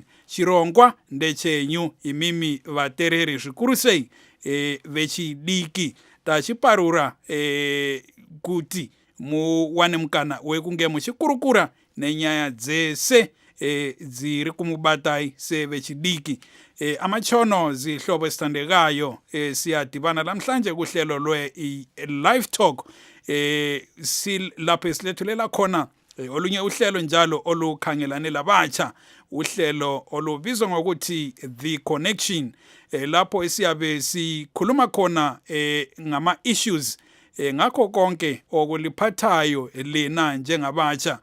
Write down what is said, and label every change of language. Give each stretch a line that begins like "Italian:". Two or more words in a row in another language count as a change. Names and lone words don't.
Shona: Chirongwa ndechenyu imimi vatereri, zvikuru sei vechidiki. Tachiparura kuti muwane mukana wekunge muchikurukura nenyaya dzese dziri kumubatai sevechidiki.
North Ndebele: Amachono zihlobo esithandekayo, siyadibana lamhlanje kuhlelo lwe-Live Talk, lapho esilethulela khona olunye uhlelo njalo olukhangelane labatsha, uhlelo olubizwa ngokuthi The Connection, lapho esiyabe sikhuluma khona ngama-issues ngakho konke okuliphathayo lena njengabatsha.